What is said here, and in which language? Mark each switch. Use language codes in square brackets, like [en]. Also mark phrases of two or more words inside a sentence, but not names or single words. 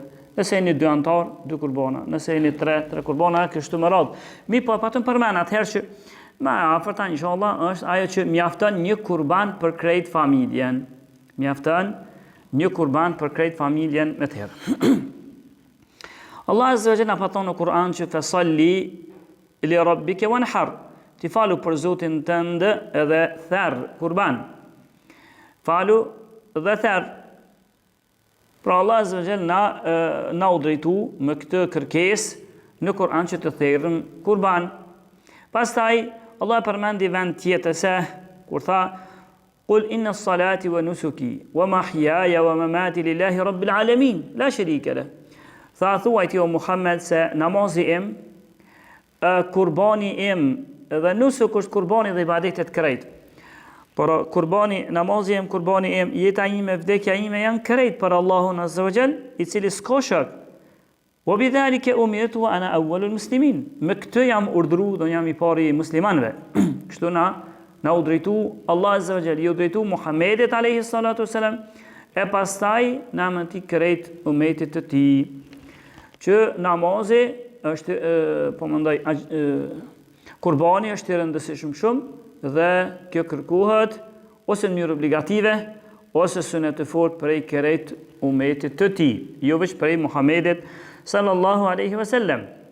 [sq] Nëse jeni 2 anëtar, 2 kurbana. Nëse jeni 3 kurbana, kështu me radhë. Mi po patëm përmend atëherë që më afërta inshallah është ajo që mjafton një kurban për krejt familjen. Mjafton një kurban për krejt familjen me therr. Allah [ar] عز وجل [sq] na thonë në Kur'an që [ar] فصل لربك وانحر. [sq] Ti falu për Zotin tënd edhe therr kurban. Falu dhe therr. Pra Allah [ar] عز وجل [sq] na u drejtu me këtë kërkesë në Kur'an që të therrëm kurban. Pastaj Allah përmendi vend tjetër se kur tha [ar] قل إن الصلاة ونسكي ومحياي ومماتي لله رب العالمين لا شريك له. [sq] Tha thuajt jo Muhammed se namazi im, kurbani im dhe nusuk është kurbani dhe ibadetet krejt. Por kurbani, namazi im, kurbani im, jeta ime, vdekja ime janë krejt për Allahun [ar] عز وجل, [sq] i cili s'ka shok. [ar] وبذلك أمرت وأنا أول المسلمين. [sq] Me këtë jam urdhëruar, do jam i pari muslimanëve. Kështu na u drejtu Allah [ar] عز وجل, [sq] i u drejtu Muhammedit [ar] عليه الصلاة والسلام, [sq] e pastaj na mëti krejt umetit të tij. Që namazi është, po mendoj, kurbani është i rëndësishëm shumë dhe kjo kërkohet ose në mënyrë obligative ose sunet të fortë prej krejt umetit të tij, jo vetëm prej Muhammedit [ar] صلى الله عليه وسلم.